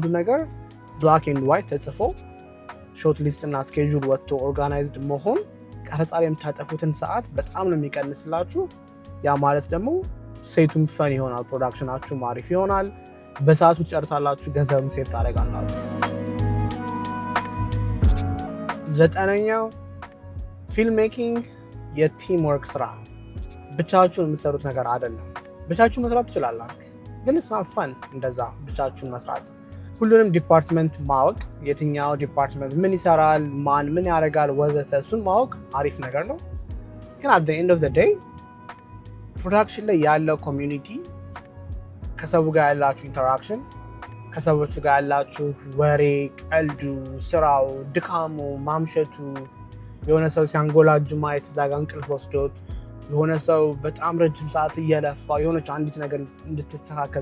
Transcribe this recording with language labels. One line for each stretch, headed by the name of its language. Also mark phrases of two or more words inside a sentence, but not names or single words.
Amharic: ነገር
English: black and white
Amharic: ተጽፎ
English: shot list
Amharic: እና ስኬጁል ወጥቶ ኦርጋናይዝድ መሆን ቀረጻ ላይ የምታጠፉትን ሰዓት በጣም ነው የሚቀንስላችሁ። ያ ማለት ደግሞ ሴቱም ፈን ይሆናል፣ ፕሮዳክሽናችሁ አሪፍ ይሆናል፣ በሰዓቱ ትጨርሳላችሁ፣ ገንዘብም ሴቭ ታደርጋላችሁ። 9ኛው
English: film making
Amharic: የቲም ወርክ ስራ ነው። ብቻችሁን የምትሰሩት ነገር አይደለም። ብቻችሁን መስራት ትችላላችሁ፣ ግን
English: it's not fun
Amharic: እንደዛ ብቻችሁን መስራት። ሁሉንም ዲፓርትመንት ማወቅ፣ የትኛው ዲፓርትመንት ምን ይሰራል፣ ማን ምን ያደርጋል ወዘተ፣ እሱን ማወቅ አሪፍ ነገር ነው። ግን
English: at the end of the day
Amharic: ፕሮዳክሽን ላይ ያለው ኮሚዩኒቲ፣ ከሰው ጋር ያላችሁ ኢንተራክሽን፣ ከሰዎቹ ጋር ያላችሁ ወሬ፣ ቀልዱ፣ ስራው፣ ድካሙ፣ ማምሸቱ፣ የሆነ ሰው ሲያንጎላጅ ማየት፣ እዛ ጋር እንቅልፍ ወስዶት የሆነ ሰው በጣም ረጅም ሰዓት እየለፋ የሆነች አንዲት ነገር እንድትስተካከል